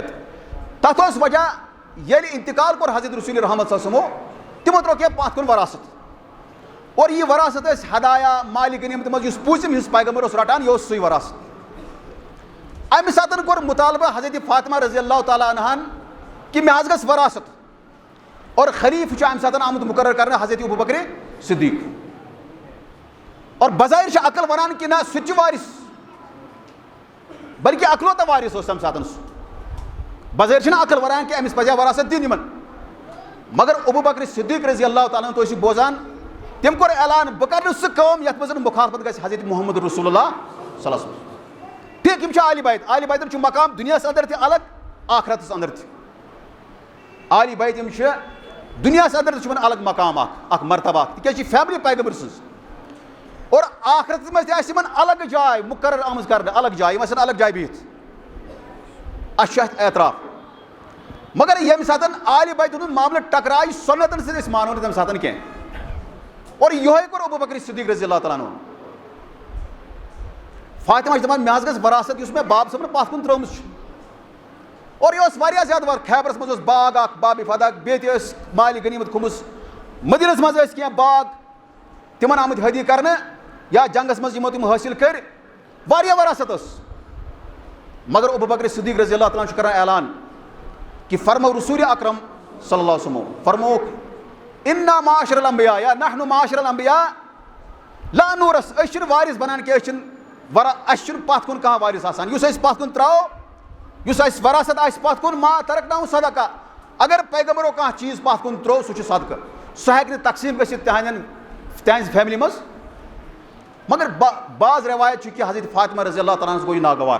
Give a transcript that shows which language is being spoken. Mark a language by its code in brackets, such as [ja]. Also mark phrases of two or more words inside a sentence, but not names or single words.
[ks] تتھ اوس وجہ, ییٚلہِ انتقال کوٚر حضرت رسول رحمت [ar] صلی اللہ علیہ وسلمو, [ks] تِمو ترٛوو کینٛہہ پتھ کُن وراثت, اور یہِ وراثت ٲسۍ ہدایا مالِ غنیمت منٛز یُس پوٗژِم حِصہٕ پیغمبر اوس رٹان, یہِ اوس سُے وراثت. امہِ ساتہٕ کوٚر مُطالبہٕ حضرت فاطمہ [ar] رضی اللہ تعالیٰ عنہن [ks] کہِ مےٚ حظ گژھِ وراثت, اور خلیفہٕ چھُ امہِ ساتہٕ آمُت مُقرر کرنہٕ حضرت ابو بکر صدیق. اور بظٲہِر چھِ عقل ونان کہِ نہ سُہ تہِ چھُ وارث, بلکہِ اکلوتہ وارث اوس تمہِ ساتہٕ سُہ. بظٲہِر چھِنہ عقل ونان کہِ أمِس پزِ ہا وراثت دِنۍ یِمن, مگر ابو بکر صدیق [ar] رضی اللہ تعالیٰ عنہ [ks] تُہۍ ٲسِو بوزان, تٔمۍ کوٚر اعلان بہٕ کرٕ نہٕ سُہ کٲم یتھ منٛز مُخالفت گژھِ حضرت محمد رسول اللہ [ar] صلی اللہ علیہ وسلم. [ks] ٹھیٖک, یِم چھِ عالی بیت, عالی بیتن چھُ مقام دُنیاہس انٛدر تہِ الگ, آخرتس انٛدر تہِ. عالی بیت یِم چھِ دُنیاہس انٛدر تہِ چھُ یِمن الگ مقام اکھ مرتبہ اکھ, تِکیازِ یہِ چھِ فیملی پیغمبر سٕنٛز. اور آخرتس منٛز تہِ آسہِ یِمن الگ جاے مُقرر آمٕژ کرنہٕ, الگ جاے, یِم آسن الگ جاے بِہِتھ. اَسہِ چھُ اتھ اعتراف. مگر ییٚمہِ ساتہٕ عالی بیتن ہُنٛد معاملہٕ ٹکراے سُنتن سۭتۍ, أسۍ مانو نہٕ تمہِ ساتہٕ کینٛہہ. اور یِہوے کوٚر ابو بکر صدیق [ar] رضی اللہ تعالیٰ عنہ. [ks] فاطمہ چھِ دپان مےٚ حظ گژھِ وراثت یُس مےٚ باب صٲبنہٕ پتھ کُن ترٲومٕژ چھِ. اور یہِ اوس واریاہ زیادٕ خیبرس منٛز اوس باغ اکھ باب فدا, بیٚیہِ تہِ ٲسۍ مالہِ غنیمت کھوٚمُت, مدیٖنس منٛز ٲسۍ کینٛہہ باغ تِمن آمٕتۍ حٲدی کرنہٕ یا جنگس منٛز یِمو تِم حٲصِل کٔرۍ, واریاہ وراثت ٲس. مگر ابو بکر صدیق [ar] رضی اللہ تعالیٰ [ks] چھُ کران اعلان کہ فرمو رسول اکرم [ar] صلی اللہ علیہ وسلم [ks] فرموک [ar] انا معاشر الانبیاء یا نحن معاشر الانبیاء لا نورث, [ks] أسۍ چھِنہٕ وارث بنان کینٛہہ, اَسہِ چھُنہٕ پتھ کُن کانٛہہ وارث آسان. یُس أسۍ پتھ کُن تراوو, یُس اَسہِ وراثت آسہِ پتھ کُن, [ar] ما ترکناہُ صدقہ, [ks] اگر پیغمبرو کانٛہہ چیٖز پتھ کُن ترٛوو سُہ چھُ صدقہٕ, سُہ ہٮ۪کہِ نہٕ تقسیٖم گٔژھِتھ تِہنٛزِ فیملی منٛز. مگر بعض رٮ۪وایت چھُ کہِ حضرت فاطمہ [ar] رضی اللہ تعالیٰ [ks] ہَس گوٚو یہِ ناگوار.